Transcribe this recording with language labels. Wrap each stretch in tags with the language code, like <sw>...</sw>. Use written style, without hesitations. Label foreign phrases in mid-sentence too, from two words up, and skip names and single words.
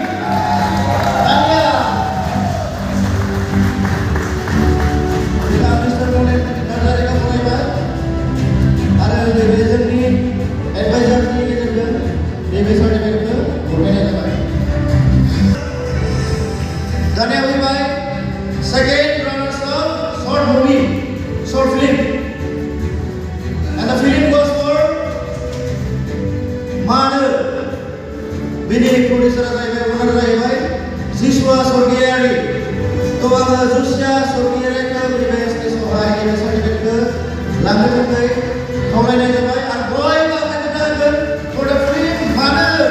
<brx>मिस्टार मौलेन नार्जारिखौ बरायबाय आरो नैबे जोंनि एडभाइजारनि गेजेरजों नैबे सार्टिफिकेटखौ हरनाय जाबाय। दानिया फैबाय</brx> <en>second runners of short movie, short film, and the film goes for मानो।</en> <brx>बिनि प्रडिउसारा जाहैबाय, अनारा जाहैबाय जिसुआ स्वर्गियारि। तो आङो जुसिया स्वर्गियारिखौ नैबे स्टेजआवहाय नैबे सार्टिफिकेटखौ लांनो थाखाय खावलायनाय जाबाय। आरो बयबो आखाइ होनो हागोन</brx> <en>for the film</en> <brx>मानो।</brx>